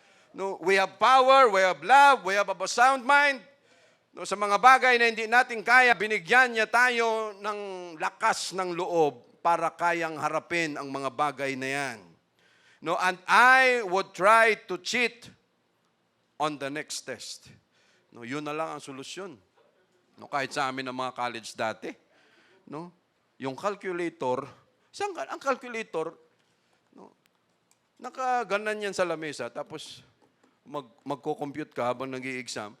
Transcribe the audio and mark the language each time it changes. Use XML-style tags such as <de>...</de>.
<en>No, we have power, we have love, we have a sound mind.</en> <tl>No, sa mga bagay na hindi natin kaya, binigyan niya tayo ng lakas ng loob para kayang harapin ang mga bagay na yan.</tl> <en>No, and I would try to cheat on the next test.</en> <tl>No, yun na lang ang solusyon. No, kahit sa amin ng mga college dati, no, yung calculator, ang calculator, no, nakaganan yan sa lamesa, tapos magko-compute ka habang nag-i-exam.</tl>